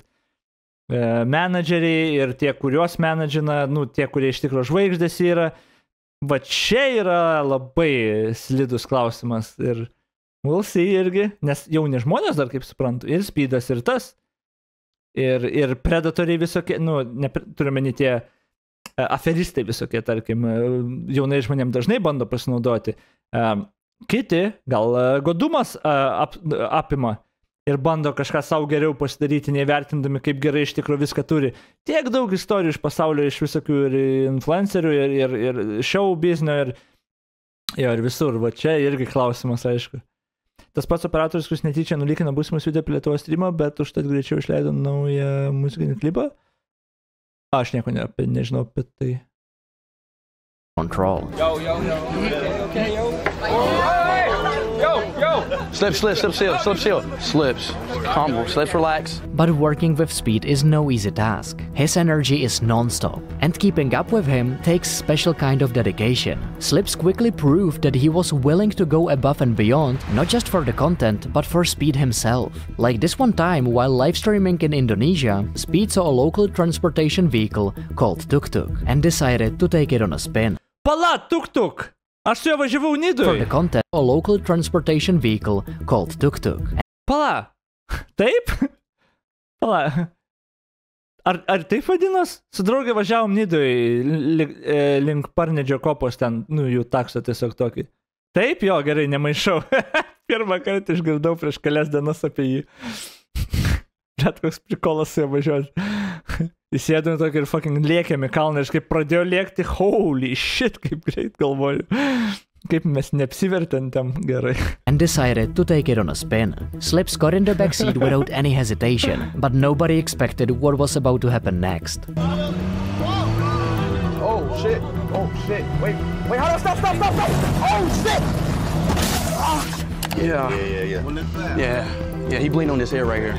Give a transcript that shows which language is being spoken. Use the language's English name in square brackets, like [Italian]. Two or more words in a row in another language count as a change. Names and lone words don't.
[Lithuanian] Menedžeriai ir tie, kuriuos menedžina, nu, tie, kurie iš tikro žvaigždės yra. Va čia yra labai slidus klausimas ir [English] we'll see [Lithuanian] irgi, nes jauni žmonės dar, kaip suprantu, ir Speedas, ir tas, ir predatoriai visokie, nu, turiuomenį tie aferistai visokie, tarkim, jaunai žmonėm dažnai bando pasinaudoti. Kiti, gal godumas apima ir bando kažką savo geriau pasidaryti, nevertindami, kaip gerai iš tikro viską turi. Tiek daug istorijų iš pasaulio, iš visokių ir influencerių, ir show biznio, ir visur. Va čia irgi klausimas, aišku. Tas pats operatorius, kuris netyčia nulikino būsimus video apie Lietuvos streamą, bet užtat greičiau išleido naują muzikinį klipą. Aš nieko nežinau apie tai. [English] Control. Yo. Okay, yo. Slips, calm, Slips, relax. But working with Speed is no easy task. His energy is non-stop, and keeping up with him takes special kind of dedication. Slips quickly proved that he was willing to go above and beyond, not just for the content, but for Speed himself. Like this one time, while live streaming in Indonesia, Speed saw a local transportation vehicle called Tuk-Tuk, and decided to take it on a spin. [Lithuanian] Pala, Tuk-Tuk! Aš su juo važiavau Nidoj. [English] For the content, a local transportation vehicle called Tuk-Tuk. [Lithuanian] Pala, taip? Pala. Ar taip vadinas? Su draugė važiavom Nidoj link Parnedžio kopos ten, nu, jų takso tiesiog tokį. Taip, jo, gerai, nemaišau. Pirmą kartą išgirdau prieš kelias dienas apie jį. Bet koks prikolas su juo važiuoti. Įsėdome tokį ir fucking lėkėm į kalną ir kaip pradėjo lėkti, [English] holy shit, [Lithuanian] kaip greit galvoju. Kaip mes neapsivertėm tam gerai. [English] And decided to take it on a spin. Slips got in the backseat without any hesitation, but nobody expected what was about to happen next. Oh shit. Oh shit. Wait, hold on, stop. Oh shit. Yeah, he bleeding on his head right here.